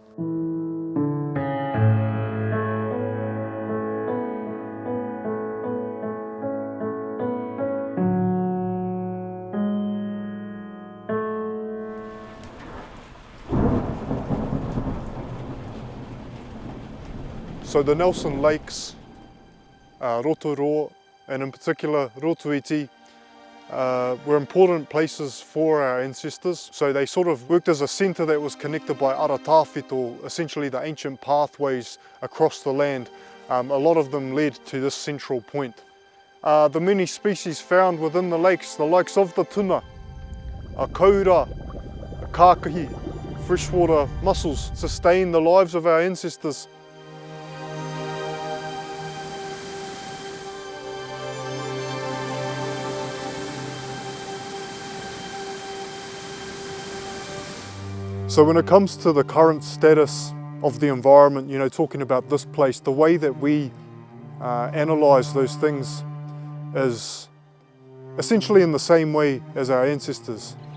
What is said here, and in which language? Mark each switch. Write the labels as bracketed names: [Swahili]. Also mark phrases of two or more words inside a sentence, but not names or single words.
[English] So the Nelson Lakes, Rotorua, and in particular Rotuiti, were important places for our ancestors. So they sort of worked as a centre that was connected by aratawhito, essentially the ancient pathways across the land. A lot of them led to this central point. The many species found within the lakes, the likes of the tuna, a kaura, a kākahi, freshwater mussels, sustain the lives of our ancestors. So when it comes to the current status of the environment, you know, talking about this place, the way that we analyse those things is essentially in the same way as our ancestors.